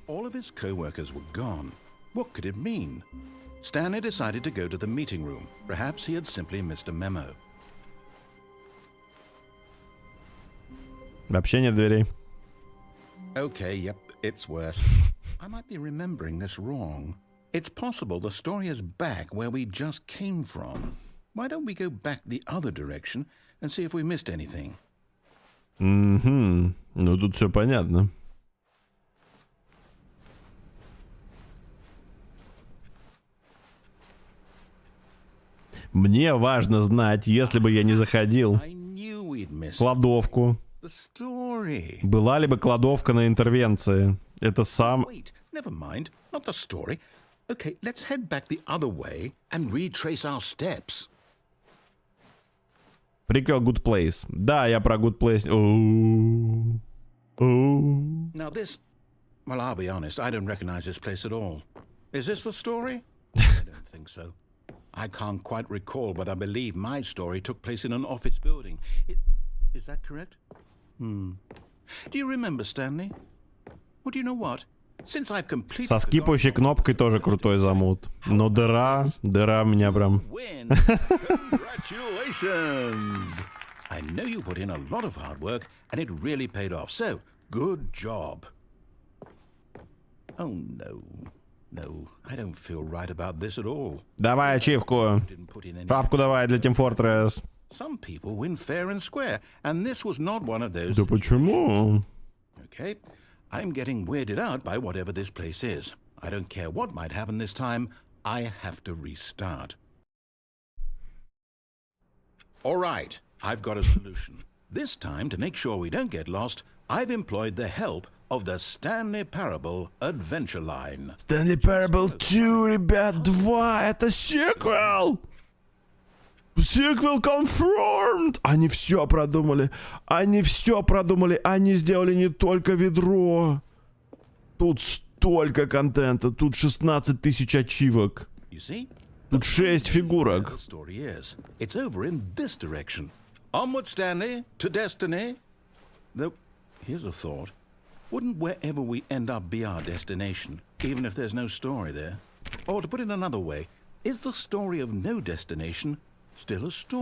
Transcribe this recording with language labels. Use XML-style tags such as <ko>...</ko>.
<en>All of his co-workers were gone. What could it mean? Stanley decided to go to the meeting room. Perhaps he had simply missed a memo.</en> <ru>Вообще нет дверей.</ru> <en>Okay, yep, it's worse. I might be remembering this wrong. It's possible the story is back where we just came from. Why don't we go back the other direction and see if we missed anything?</en> <ru>Угу. Ну, тут все понятно. Мне важно знать, если бы я не заходил</ru> <en>I knew we'd</en> <ru>в</ru> <en>missed</en> <ru>кладовку,</ru> <en>the story.</en> <ru>была ли бы кладовка на интервенции. Это сам...</ru> <en>Wait, never mind. Not the story. Okay, let's head back the other way and retrace our steps.</en> <ru>Приквел Good Place. Да, я про Good Place. Оу. Оу.</ru> <en>Now this... Well, I'll be honest, I don't recognize this place at all. Is this the story? I don't think so. I can't quite recall, but I believe my story took place in an office building. Is that correct? Do you remember, Stanley? Well, do you know what? Since I've completely...</en> <ru>Со скипающей кнопкой тоже крутой замут. Но дыра меня прям...</ru> <en>Win. Congratulations! I know you put in a lot of hard work, and it really paid off. So, good job. Oh, no. No, I don't feel right about this at all.</en> <ru>Давай ачивку.</ru> <en>Didn't put in any...</en> <ru>Папку давай для Team Fortress.</ru> <en>Some people win fair and square, and this was not one of those.</en> <ru>Да почему?</ru> <en>Okay, I'm getting weirded out by whatever this place is. I don't care what might happen this time. I have to restart. All right, I've got a solution. This time, to make sure we don't get lost, I've employed the help of the Stanley Parable Adventure Line.</en> <ru>Stanley Parable 2, ребят, 2, это сиквел! Сиквел confirmed! Они все продумали, они сделали не только ведро. Тут столько контента, тут 16 тысяч ачивок.</ru> <en>You see?</en> <ru>Тут 6 фигурок.</ru> <en>The story is, it's over in this direction. Onward, Stanley, to destiny. Though, here's a thought. Wouldn't wherever we end up be our destination, even if there's no story there? Or to put it another way, is the story of no destination still a story?</en>